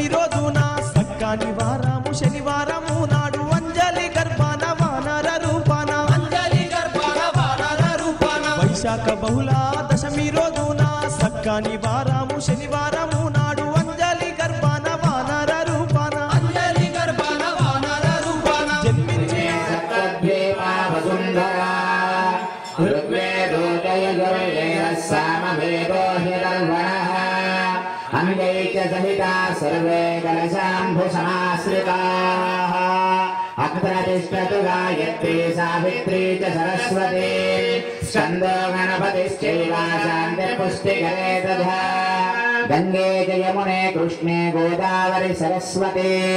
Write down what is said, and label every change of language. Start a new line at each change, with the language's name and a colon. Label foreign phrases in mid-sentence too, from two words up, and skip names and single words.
Telugu: రోజున సక్కాని వారము శనివారము నాడు అంజలి గర్భాన వానర రూపాన వైశాఖ బహుళ దశమి రోజున సక్కాని వారము శనివారము నాడు అంజలి గర్భాన వానర రూపాన జన్మించి
Sanskrit: अंगैक सहिता सर्वे कलशाम्भुसमाश्रिताः अत्र तिष्ठतु गायत्री सावित्री च सरस्वती स्कन्दो गणपतिश्चैव शान्तिर्पुष्टिकरे तथा गङ्गे च यमुने कृष्णे गोदावरि सरस्वती